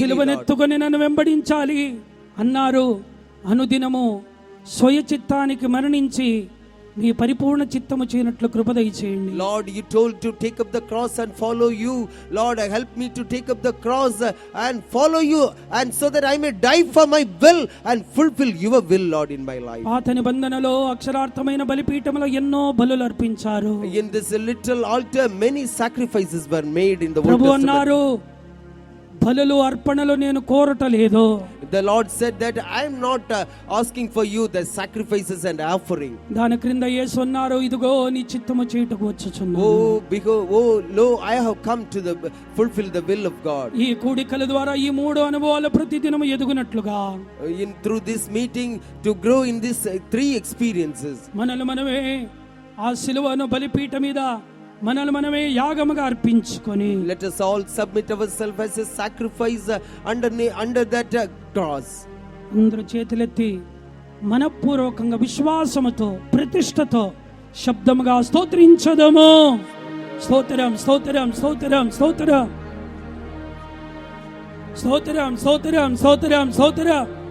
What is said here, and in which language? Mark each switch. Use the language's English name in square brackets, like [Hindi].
[Telugu] సిలువనెత్తుకొని నన్ను వెంబడించాలి అన్నారు. అనుదినము స్వయ చిత్తానికి మరణించి మీ పరిపూర్ణ చిత్తము చేయనట్లు కృప దయచేయండి. [English] Lord, you told to take up the cross and follow you. Lord, help me to take up the cross and follow you, and so that I may die for my will and fulfill your will, Lord, in my life. [Telugu] పాత నిబంధనలో అక్షరార్థమైన బలిపీఠములో ఎన్నో బలులు అర్పించారు. [English] In this little altar many sacrifices were made in the Old [Telugu] Prabhu [English] Testament. [Telugu] అన్నారు, బలులు అర్పణలు నేను కోరటలేదు. [English] The Lord said that I am not asking for you the sacrifices and offering. [Telugu] దాని క్రింద యేసు అన్నారు, ఇదిగో నీ చిత్తము చేయుటకు వచ్చుచున్నాను. [English] Oh, behold, oh, lo, I have come to fulfill the will of God. [Telugu] ఈ కూడికల ద్వారా ఈ మూడు అనుభవాలు ప్రతిదినము ఎదుగునట్లుగా [English] Through this meeting to grow in these three experiences. [Telugu] మనమే ఆ సిలువను బలిపీఠ మీద మనమే యాగముగా అర్పించుకొని, [English] Let us all submit ourselves as a sacrifice under that cross. [Telugu] అందరూ చేతులెత్తి మనపూర్వకంగా విశ్వాసముతో ప్రతిష్టతో శబ్దముగా స్తోత్రించదము. స్తోత్రం స్తోత్రం స్తోత్రం స్తోత్రం స్తోత్రం స్తోత్రం స్తోత్రం స్తోత్రం.